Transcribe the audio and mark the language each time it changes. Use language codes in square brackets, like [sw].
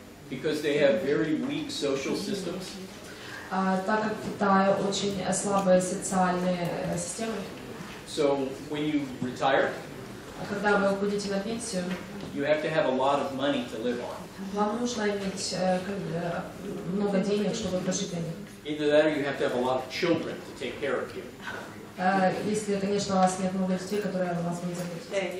[en] because they have very weak social systems. [ru] Так как в Китае очень слабые социальные системы, [en] So when you retire, [ru] когда вы уходите на пенсию, [en] you have to have a lot of money to live on. [ru] вам нужно иметь много денег, чтобы прожить на них. [en] Either that, or you have to have a lot of children to take care of you. [ru] Если, конечно, у вас нет много детей, которые о вас будут заботиться.